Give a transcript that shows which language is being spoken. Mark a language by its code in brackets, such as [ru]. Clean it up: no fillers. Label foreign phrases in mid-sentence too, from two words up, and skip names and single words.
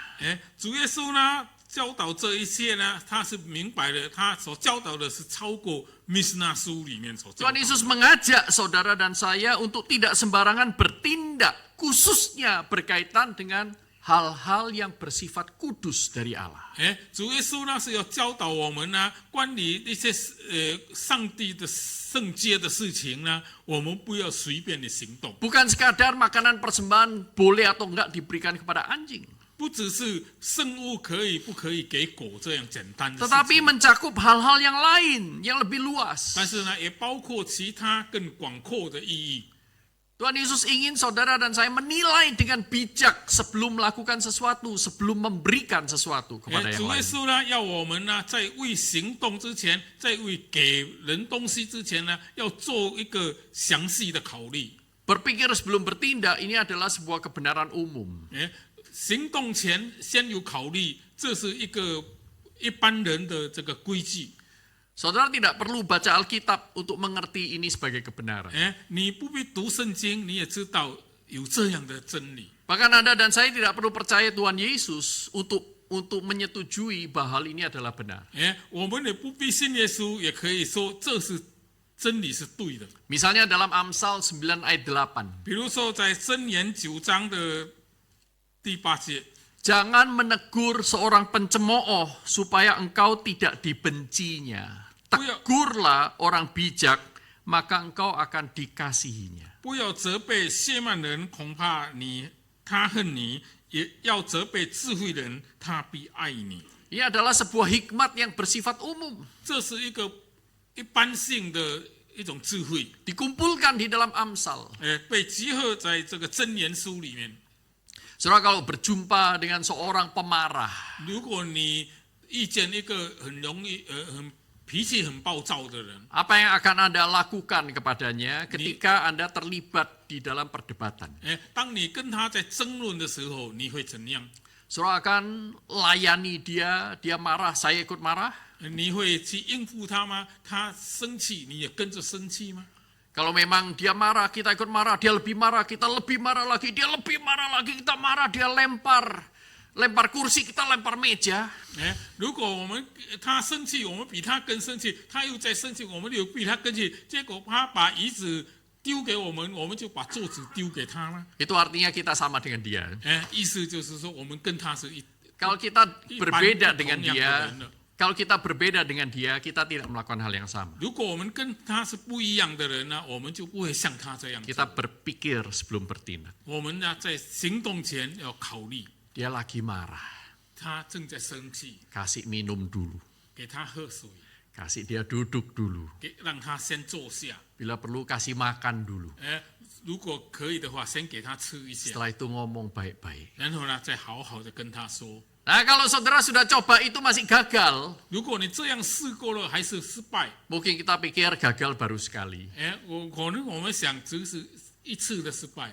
[zh] 主耶稣呢教导这一切呢，他是明白的，他所教导的是超过米斯纳书里面所教导 [id] Tuhan [zh] 的。 [id] Yesus mengajak saudara dan saya untuk tidak sembarangan bertindak, khususnya berkaitan dengan hal-hal yang bersifat kudus dari Allah. [zh] 主耶稣呢是要教导我们呢，关于一些上帝的圣洁的事情呢，我们不要随便的行动。 [id] Bukan sekadar makanan persembahan boleh atau enggak diberikan kepada anjing. [zh] 不只是圣物可以不可以给狗这样简单的事 [id] Tetapi [zh] 情， [id] mencakup hal-hal yang lain, yang lebih luas. [zh] 但是呢，也包括其他更广阔的意义。 [id] Tuhan Yesus ingin saudara dan saya menilai dengan bijak sebelum melakukan sesuatu, sebelum memberikan sesuatu kepada yang [zh] 主耶 [id] lain. [zh] 稣呢，要我们呢，在为行动之前，在为给人东西之前呢，要做一个详细的考虑。 [id] Berpikir sebelum bertindak ini adalah sebuah kebenaran umum. [zh] 行动前先有考虑，这是一个一般人的这个规矩。 [id] Saudara tidak perlu baca Alkitab untuk mengerti ini sebagai kebenaran. [zh] 你不必读圣经，你也知道有这样的真理。 [id] Bahkan Anda dan saya tidak perlu percaya Tuhan Yesus untuk menyetujui bahwa hal ini adalah benar. [zh] 我们也不必信耶稣，也可以说这是真理是对的。 [id] Misalnya dalam Amsal 9 ayat 8. [zh] 比如说在箴言9章的第8节， [id] Jangan menegur seorang pencemooh supaya engkau tidak dibencinya. Tegurlah orang bijak, maka engkau akan dikasihinya. [zh] 不要责备亵慢人，恐怕他恨你；也要责备智慧人，他必爱你。 [id] Ini adalah sebuah hikmat yang bersifat umum. [zh] 这是一个一般性的一种智慧， [id] Dikumpulkan di dalam Amsal. [zh] 被集合在这个箴言书里面。 [id] Saudara kalau berjumpa dengan seorang pemarah, [zh] 如果你遇见一个很容易脾气很暴躁的人， [id] apa yang akan Anda lakukan kepadanya ketika Anda terlibat di dalam perdebatan? [zh] 当你跟他在争论的时候，你会怎样？ [id] Saudara akan layani dia, dia marah, saya ikut marah. [zh] 你会去应付他吗？他生气，你也跟着生气吗？ [id] Kalau memang dia marah, kita ikut marah, dia lebih marah, kita lebih marah lagi, dia lebih marah lagi, kita marah, dia lempar kursi, kita lempar meja. [zh] 如果他生气，我们比他更生气，他又在生气，我们又比他更气，结果他把椅子丢给我们，我们就把桌子丢给他吗？ [id] Itu artinya kita sama dengan dia. [zh] 意思就是说，我们跟他是一 [id] Kalau kita berbeda Ipan dengan [zh] 同样的 [id] dia, [zh] 人了。 [id] kalau kita berbeda dengan dia, kita tidak melakukan hal yang sama. [zh] 如果我们跟他是不一样的人呢，我们就不会像他这样做。 [id] Kita berpikir sebelum bertindak. [zh] 我们呢，在行动前要考虑， [id] Dia lagi marah, [zh] 他正在生气， [id] kasih minum dulu, [zh] 给他喝水， [id] kasih dia duduk dulu. [zh] 让他先坐下。 [id] Bila perlu kasih makan dulu. [zh] 如果可以的话，先给他吃一下， [id] Setelah itu ngomong baik-baik. [zh] 然后呢，再好好的跟他说。 [id] Nah, kalau saudara sudah coba itu masih gagal, [zh] 如果你这样试过了还是失败， [id] mungkin kita pikir gagal baru sekali. [zh] 可能我们想只是一次的失败，